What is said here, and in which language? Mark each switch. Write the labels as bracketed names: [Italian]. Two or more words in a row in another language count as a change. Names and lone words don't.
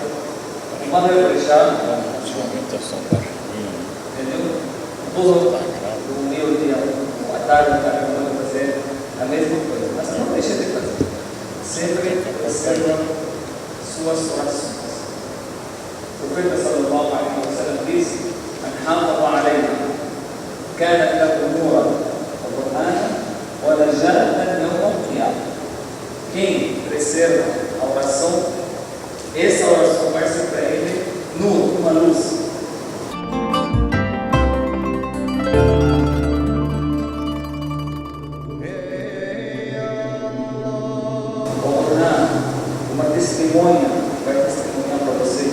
[Portuguese] Quando eu deixar, entendeu? Todo o meu dia, a tarde, eu vou fazer a mesma coisa, mas não deixe de fazer. Sempre receba suas orações. O profeta [Arabic] صلى الله عليه وسلم disse: "من حافظ عليها كانت له نورا وبرهانا ونجاة يوم القيامة." [Portuguese] Quem preserva a oração, essa oração vai ser para ele uma luz. Uma testemunha que vai testemunhar para você.